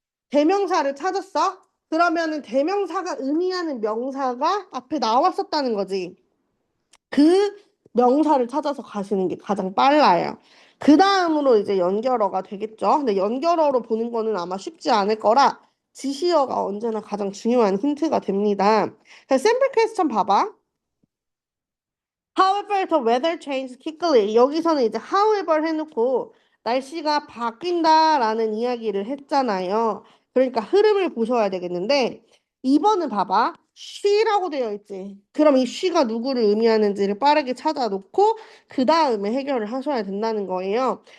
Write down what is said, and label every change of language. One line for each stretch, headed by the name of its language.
Korean: 대명사를 찾았어? 그러면은 대명사가 의미하는 명사가 앞에 나왔었다는 거지. 그 명사를 찾아서 가시는 게 가장 빨라요. 그 다음으로 이제 연결어가 되겠죠. 근데 연결어로 보는 거는 아마 쉽지 않을 거라 지시어가 언제나 가장 중요한 힌트가 됩니다. 자, 샘플 퀘스천 봐봐.
English: However, the weather changed quickly.
Korean: 여기서는 이제 however 해놓고 날씨가 바뀐다라는 이야기를 했잖아요. 그러니까 흐름을 보셔야 되겠는데 2번은 봐봐. she라고 되어 있지. 그럼 이 she가 누구를 의미하는지를 빠르게 찾아놓고 그 다음에 해결을 하셔야 된다는 거예요.